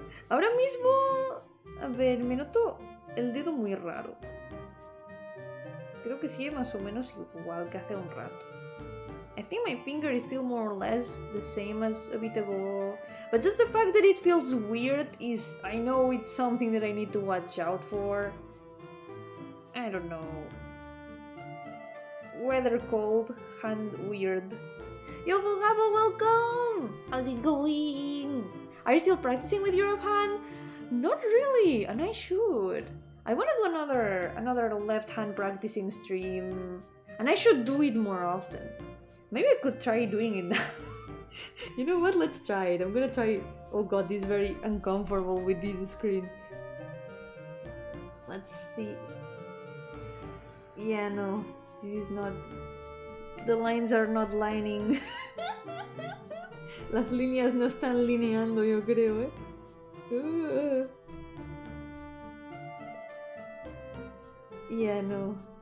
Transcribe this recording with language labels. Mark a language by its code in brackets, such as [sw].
[es] Ahora mismo, a ver, me noto el dedo muy raro. Creo que sigue más o menos igual que hace un rato. [en] I think my finger is still more or less the same as a bit ago. But just the fact that it feels weird is... I know it's something that I need to watch out for. I don't know. Weather cold, hand weird. Yo-hooo, welcome! How's it going? Are you still practicing with your hand? Not really, and I should. I want to do another left hand practicing stream, and I should do it more often. Maybe I could try doing it now. You know what? Let's try it. I'm gonna try it. Oh god, this is very uncomfortable with this screen. Let's see. Yeah, no, this is not. The lines are not lining. [es] Las líneas no están lineando, yo creo, Yeah, no.